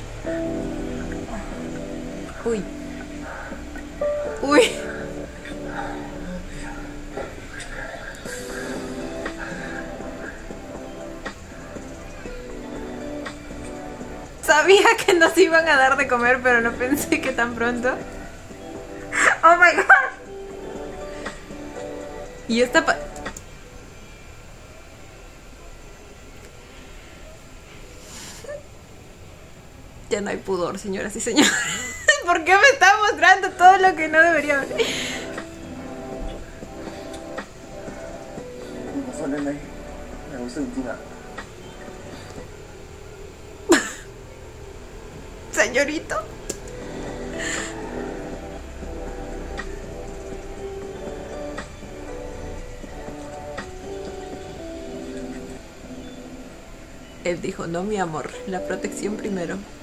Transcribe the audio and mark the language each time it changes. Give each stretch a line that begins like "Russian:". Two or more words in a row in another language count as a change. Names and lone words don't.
Spanish: Uy. Uy. Sabía que nos iban a dar de comer, pero no pensé que tan pronto.
English: Oh my god.
Spanish: Y esta ya no hay pudor, señoras y señores. ¿Por qué me está mostrando todo lo que no debería ver?
Thai: ขอโทษได้ไหมไม่รู้สึกจริงอ่ะ
Spanish: señorito. Él dijo, no, mi amor, la protección primero.